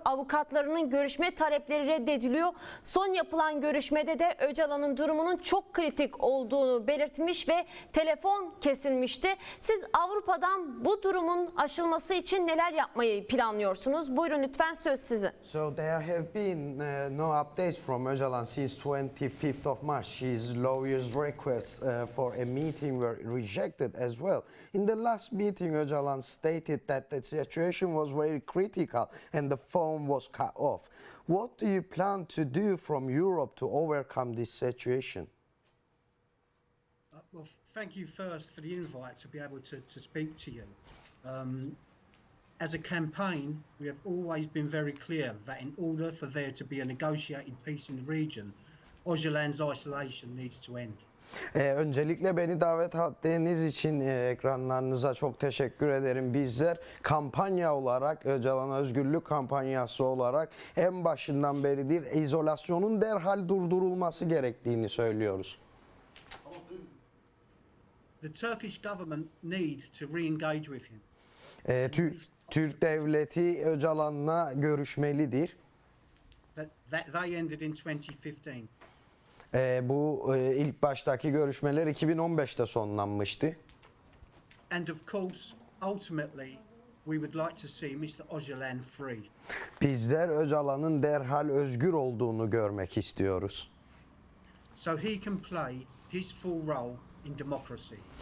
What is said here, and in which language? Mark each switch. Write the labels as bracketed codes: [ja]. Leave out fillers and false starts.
[tr] Avukatlarının görüşme talepleri reddediliyor. Son yapılan görüşmede de Öcalan'ın durumunun çok kritik olduğunu belirtmiş ve telefon kesilmişti. Siz Avrupa'dan bu durumun aşılması için neler yapmayı planlıyorsunuz? Buyurun lütfen, söz sizin. [en] So there have been no updates from Ocalan since 25th of March. His lawyer's requests for a meeting were rejected as well. In the last meeting, Ocalan stated that the situation was very critical and the phone was cut off. What do you plan to do from Europe to overcome this situation? Well, thank you first for the invite to be able to speak to you. As a campaign, we have always been very clear that in order for there to be a negotiated peace in the region, Ocalan's isolation needs to end. [tr] Öncelikle beni davet ettiğiniz için ekranlarınıza çok teşekkür ederim. Bizler kampanya olarak, Öcalan özgürlük kampanyası olarak en başından beridir izolasyonun derhal durdurulması gerektiğini söylüyoruz. [en] The Turkish government need to re-engage with him. [tr] Türk devleti Öcalan'la görüşmelidir. [en] That they ended in 2015. [tr] Bu ilk baştaki görüşmeler 2015'te sonlanmıştı. [en] And of course, ultimately, we would like to see Mr. Ocalan free. [tr] Bizler Öcalan'ın derhal özgür olduğunu görmek istiyoruz. [en] So he can play his full role in democracy.